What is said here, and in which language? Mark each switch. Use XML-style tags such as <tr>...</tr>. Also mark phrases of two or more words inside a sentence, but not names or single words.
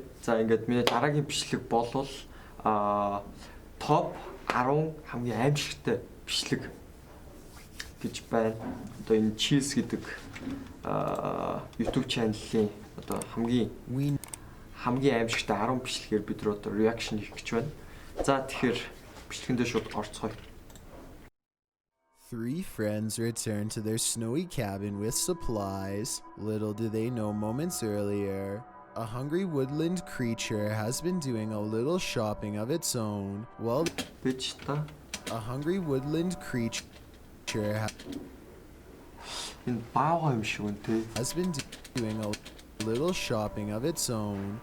<mn>За ингээд миний дараагийн бичлэг болвол топ 10 хамгийн аимшигтай бичлэг гэж байна. Одоо энэ Cheese гэдэг YouTube channel-ийн одоо хамгийн аимшигтай 10 бичлэгээр бид нар одоо reaction хийх гэж байна. За тэгэхээр бичлэгэндээ шууд орцгоё.</mn> <en>Three friends return to their snowy cabin with supplies. Little do they know moments earlier, a hungry woodland creature has been doing a little shopping of its own. Well, a hungry woodland creature has been doing a little shopping of its own.</en>